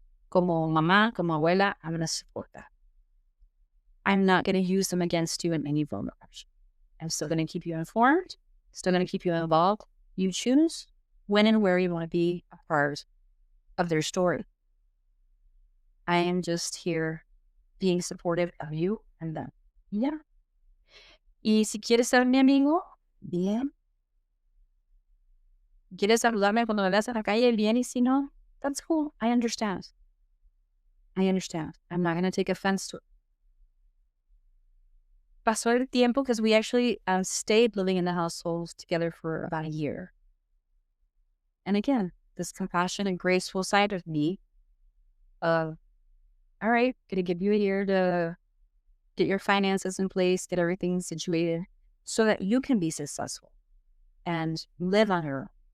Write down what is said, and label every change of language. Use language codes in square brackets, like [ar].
[es] Como mamá, como abuela, [en] I'm going to support that. I'm not going to use them against you in any vulnerability. I'm still going to keep you informed, still going to keep you involved. You choose when and where you want to be a part of their story. I am just here being supportive of you and them. Yeah. [es] Y si quieres ser mi amigo, bien. Quieres saludarme cuando me veas en la calle, bien. Y si no, [en] that's cool. I understand. I understand. I'm not going to take offense to it. [es] Pasó el tiempo [en] because we actually stayed living in the household together for about a year. And again, this compassion and graceful side of me, all right, gonna give you a year to get your finances in place, get everything situated so that you can be successful and live on your own.